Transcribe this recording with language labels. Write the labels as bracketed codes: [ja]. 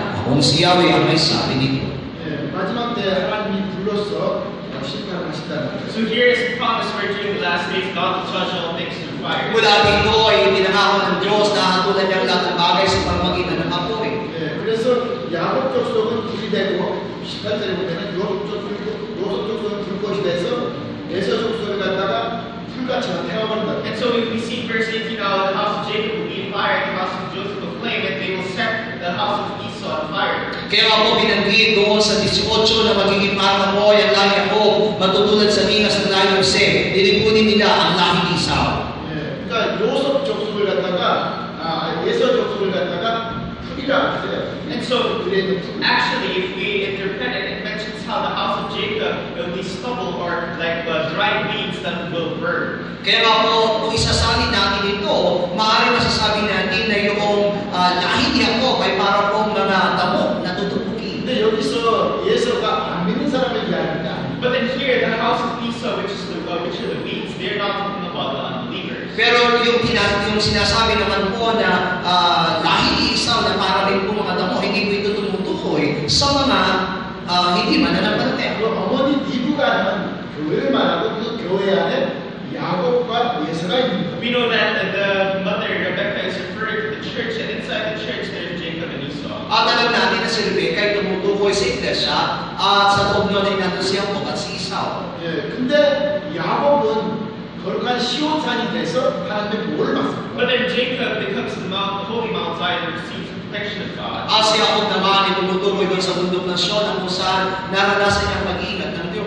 [tl] Akong si Yahweh ang may sabi nito. [ko] 마지막 때 하나님이 불러서 심판하시다는 거예요. [en] So here is the promise where during the last days God will judge all things through fire. [tl] Mula dito ay itinangako ng Diyos na hatulan niyang lahat ng bagay sa pamamagitan ng apoy. [ko] 그래서 야곱 족속은 불이 되고 18절에 보면은 요셉 족속은 불꽃이 돼서 에서 족속을 갖다가 불같이 태워버린다. [en] And so we see in verse 18 how the house of Jacob will be in fire and the house of Joseph will flame and they will set the house of Esau on fire. [tl] Kaya nga po binanggit doon sa 18 na magiging parang apoy ang lahi Jacob, matutulad sa linas ng lahi ng Jose, lilipunin nila ang lahi ni Esau. [ko] 그러니까 요셉 족속을 갖다가 에서 족속을 갖다가 풀이라 했어요. [en] And so actually if we interpret it, it mentions how the house of Jacob will be stubble or like dried weeds that will burn. [tl] Kaya nga po, kung isasalin natin ito, maaaring masasabi natin na yung lahi ni Jacob ay parang pong mga damo na tutupukin. [ko] 근데 여기서 예서가 안 믿는 사람을 이야기합니다. [en] But then here, the house of Esau, which are the weeds, they're not talking about the unbelievers. [tl] Pero yung sinasabi naman po na lahi ni Esau na para rin po mga damo, hindi po ito tumutukoy sa mga hindi mananampalataya. [ko] 그 어머니 리브가는 교회를 말하고 그 교회 안에 야곱과 예서가 있습니다. [en] We know that the mother Rebecca is referring to the church, and inside the church there's Jacob and Esau. [tl] At alam natin na si Rebecca ay tumutukoy sa iglesia at sa loob nun ay nandun si Jacob at si Esau. [ko] 근데 야곱은 거룩한 시온산이 돼서 하나님의 보호를 받습니다. [en] But then Jacob becomes the holy Mount Zion and receives the protection of God. [tl] Si Jacob naman ay tumutukoy doon sa bundok ng Sion kung saan naranasan niyang mag-iingat ng Diyos.